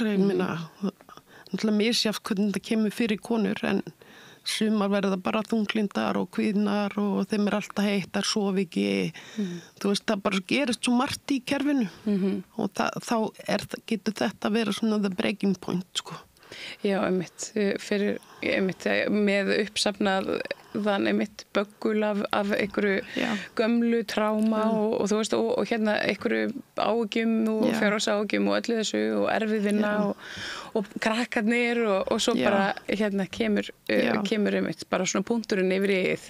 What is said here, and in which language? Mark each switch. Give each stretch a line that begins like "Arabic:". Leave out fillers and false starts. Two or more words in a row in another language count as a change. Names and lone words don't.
Icelandic: Ég meina, náttúrulega misjafnt hvernig þetta kemur fyrir konur, en sumar verða bara þunglindar og kvíðnar og þeim alltaf heitar, sofi ekki. Þú veist, það bara gerist svo margt í kerfinu og þá getur þetta vera svona
English: the breaking point,
Icelandic: sko. Já, einmitt með uppsafnað harðan einmitt böggul af einhverju gömlu tráma og þú veist, og hérna einhverju áhyggjum og fjárhagsáhyggjum og öllu þessu og erfið vinna og krakkarnir og svo bara hérna kemur einmitt bara svona punkturinn yfir í eigið.